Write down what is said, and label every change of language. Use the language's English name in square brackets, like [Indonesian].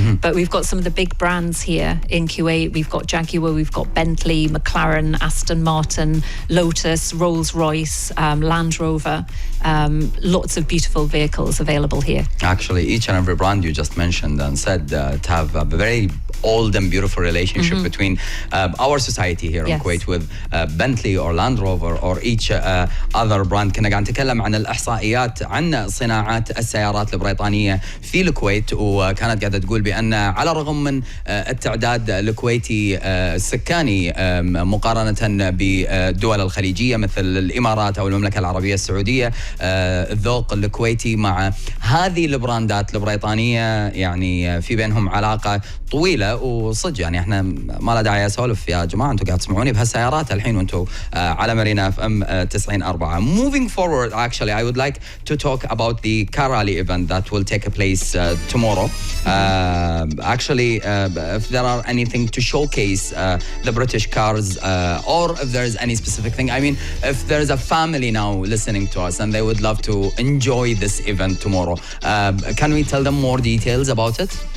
[English] But we've got some of the big brands here in Kuwait. We've got Jaguar, we've got Bentley, McLaren, Aston Martin, Lotus, Rolls-Royce, Land Rover. Lots of beautiful vehicles available here. Actually, each and every brand you just mentioned and said to have a very old and beautiful relationship between our society here in Kuwait with Bentley or Land Rover or each other brand. [Arabic] كنا قاعد نتكلم عن الإحصائيات عن صناعات السيارات البريطانية في الكويت، وكانت قاعدة تقول بأن على الرغم من التعداد الكويتي السكاني مقارنة بالدول الخليجية مثل الإمارات أو المملكة العربية السعودية، الذوق الكويتي مع هذه البراندات البريطانية يعني في بينهم علاقة طويلة. وصدق يعني احنا ما له داعي اسولف يا جماعه، انتم قاعد تسمعوني بهالسيارات الحين وانتم على مارينا FM 90.4. [English] Moving forward, actually, I would like to talk about the car rally event that will take place tomorrow. Actually, if there are anything to showcase the British cars, or if there is any specific thing. I mean, if there is a family now listening to us and they would love to enjoy this event tomorrow, can we tell them more details about it?